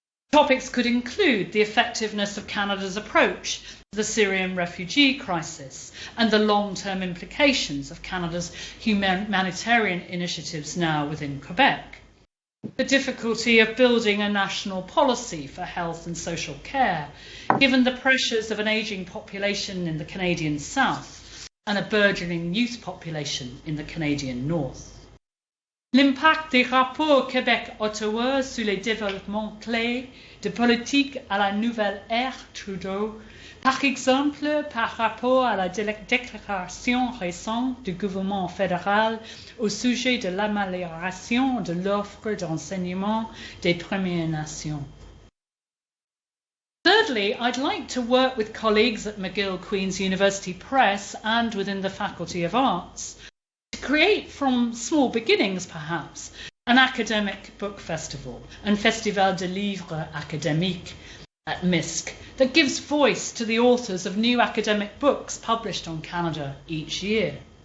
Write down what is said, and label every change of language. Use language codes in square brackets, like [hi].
[en] Topics could include the effectiveness of Canada's approach to the Syrian refugee crisis and the long-term implications of Canada's humanitarian initiatives now within Quebec, the difficulty of building a national policy for health and social care, given the pressures of an ageing population in the Canadian South and a burgeoning youth population in the Canadian North. [fr] L'impact des rapports Québec-Ottawa sur les développements clés de politique à la nouvelle ère Trudeau, par exemple par rapport à la déclaration récente du gouvernement fédéral au sujet de l'amélioration de l'offre d'enseignement des Premières Nations. [en] Thirdly, I'd like to work with colleagues at McGill Queen's University Press and within the Faculty of Arts to create, from small beginnings perhaps, an academic book festival and [fr] Festival de Livres Académiques [en] at MISC that gives voice to the authors of new academic books published on Canada each year.